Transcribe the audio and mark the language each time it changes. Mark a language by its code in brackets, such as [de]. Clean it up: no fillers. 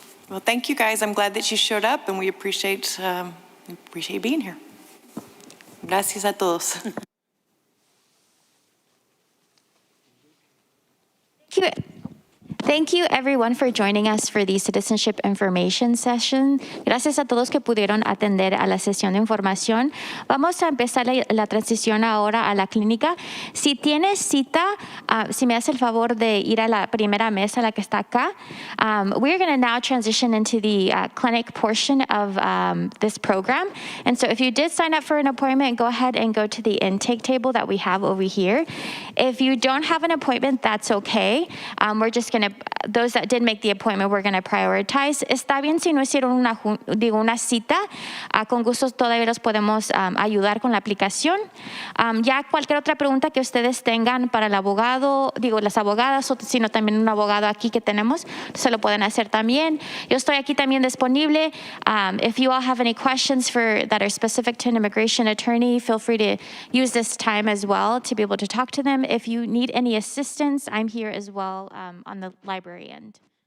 [en] Well, thank you guys. I'm glad that you showed up, and we appreciate being here. [es] Gracias a todos. [en] Thank you everyone for joining us for the Citizenship Information Session. [es] Gracias a todos que pudieron atender a la sesión de información. Vamos a empezar la transición ahora a la clínica. Si tienes cita, si me hace el favor de ir a la primera mesa, la que está acá. [en] We're going to now transition into the clinic portion of this program. And so if you did sign up for an appointment, go ahead and go to the intake table that we have over here. If you don't have an appointment, that's okay. We're just going to, those that did make the appointment, we're going to prioritize. [es] Está bien si no hicieron una cita. Con gusto todavía los podemos ayudar con la aplicación. Ya cualquier otra pregunta que ustedes tengan para el abogado, las abogadas, sino también un abogado aquí que tenemos, se lo pueden hacer también. Yo estoy aquí también disponible. [en] If you all have any questions that are specific to an immigration attorney, feel free to use this time as well to be able to talk to them. If you need any assistance, I'm here as well on the library end.